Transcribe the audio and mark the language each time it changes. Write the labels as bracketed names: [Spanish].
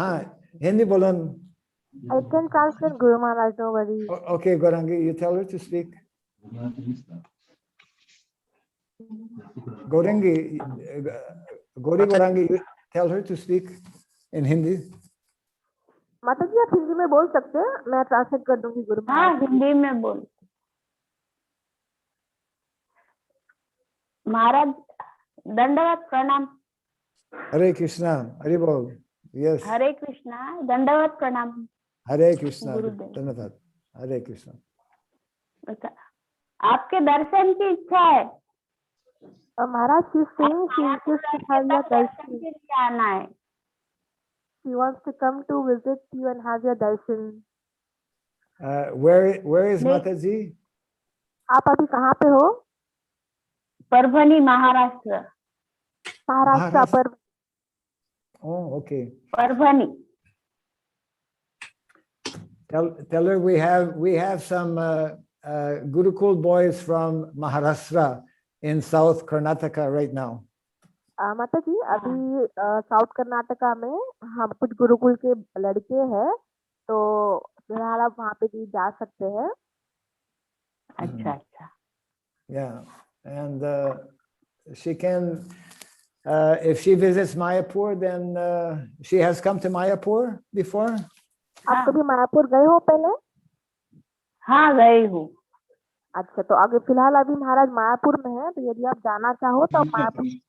[Hindi] हाँ, Hindi bolan. [English] I can translate, Guru Maharaj, no worries. Okay, Gaurangi, you tell her to speak. Gaurangi, Gaurangi, you tell her to speak in Hindi. [Hindi] माता जी आप हिंदी में बोल सकते हैं, मैं translate कर दूंगी गुरु महाराज. हाँ, हिंदी में बोल. महाराज दंडवत प्रणाम. [English] Hare Krishna, Hare Bol. Yes. [Hindi] हरे कृष्णा, दंडवत प्रणाम. Hare Krishna. गुरुदेव. Dhanyavad. Hare Krishna. आपके दर्शन की इच्छा है. [English] Maharaj she saying she wishes to have your darshan [Hindi] के लिए आना है. [English] She wants to come to visit you and have your darshan. Where is Mataji? [Hindi] आप अभी कहाँ पे हो? परभनी, महाराष्ट्र. महाराष्ट्र पर. [English] Oh, okay. [Hindi] Parbhani. [English] Tell her we have some Gurukul boys from Maharashtra in South Karnataka right now. [Hindi] माता जी अभी साउथ कर्नाटका में हम कुछ गुरुकुल के लड़के हैं, तो फिलहाल आप वहाँ पे भी जा सकते हैं. अच्छा अच्छा. [English] Yeah, and she can, if she visits Mayapur, then she has come to Mayapur before. [Hindi] आप कभी मायापुर गए हो पहले? हाँ गई हूँ. अच्छा, तो आगे फिलहाल अभी महाराज मायापुर में है, तो यदि आप जाना चाहो तो आप मायापुर.